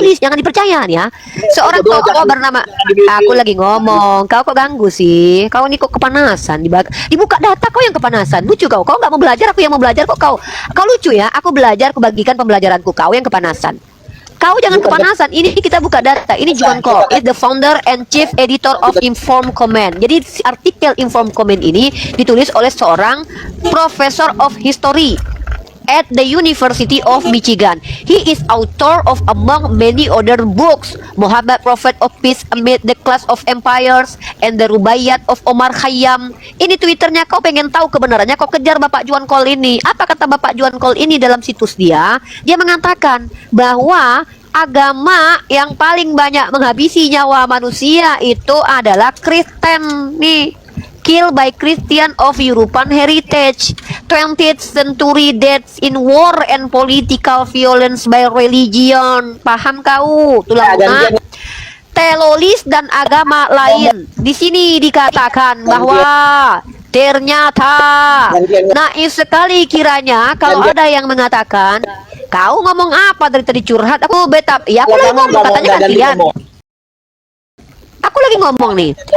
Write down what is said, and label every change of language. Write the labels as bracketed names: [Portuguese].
[Indonesian] tulis, jangan dipercaya nih ya. Seorang berdua tokoh jangan- bernama, jangan di-mute. aku lagi ngomong, kau kok ganggu sih? Kau ini kok kepanasan, dibuka data kau yang kepanasan, lucu kau nggak mau belajar, aku yang mau belajar kok kau lucu ya. Aku belajar, aku bagikan pembelajaranku, kau yang kepanasan. Kau jangan kepanasan. Ini kita buka data. Ini [English] Juan Cole, is the founder and chief editor of Inform Comment. [Indonesian] Jadi artikel Inform Comment ini ditulis oleh seorang [English] professor of history at the University of Michigan. He is author of among many other books, Muhammad Prophet of Peace Amid the Clash of Empires and the Rubaiyat of Omar Khayyam. [Indonesian] Ini Twitternya, kau pengen tahu kebenarannya, kau kejar Bapak Juan Cole ini. Apa kata Bapak Juan Cole ini dalam situs dia? Dia mengatakan bahwa agama yang paling banyak menghabisi nyawa manusia itu adalah Kristen nih. [English] Killed by Christian of European heritage. 20th century deaths in war and political violence by religion. [Indonesian] Paham kau? Tulang lunak. Teroris dan agama lain. Di sini dikatakan bahwa ternyata naif sekali kiranya kalau ada yang mengatakan, kau ngomong apa dari tadi curhat? Aku betap. Ya aku lagi ngomong, katanya gantian. Aku lagi ngomong nih.